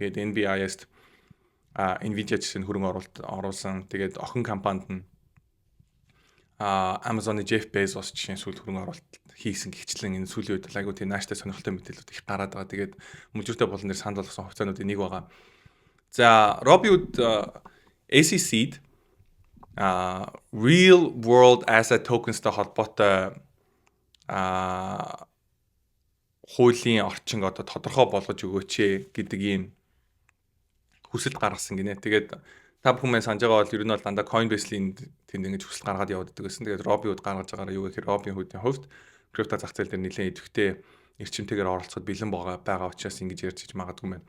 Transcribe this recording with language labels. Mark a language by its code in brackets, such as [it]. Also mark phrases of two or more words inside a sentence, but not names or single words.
[mn] Тэгээд NBIS-т Nvidia гэсэн хөрөнгө оруулсан. Тэгээд охин компанид нь Amazon-ы Jeff Bezos жишээ сүүл хөрөнгө оруулалт хийсэн гихчлэн энэ сүүлийн үед айгуу тийм нааштай сонирхолтой мэдээлэлүүд их гараад байгаа. Тэгээд мөлжүүртэй болон дээр санал болгосон хувьцаануудын нэг байгаа. За, Robinhood ACC-д [en] real world asset tokens- [mn] тай холбоотой хуулийн орчинг одоо тодорхой болгож өгөөч гэдэг ийм хүсэлт гаргасан гинэ. Тэгээд та бүхэн санаж байгаа бол ер нь бол дандаа Coinbase-ийн тэнд ингэж хүсэлт гаргаад явуулдаг гэсэн. Тэгээд Robinhood гаргаж байгаараа юу гэхээр Robinhood-ийн хувьд крипто зах зээл дээр нэлээд идэвхтэй эрчимтэйгээр оролцоход бэлэн байгаа учраас ингэж ярьж магадгүй мэн.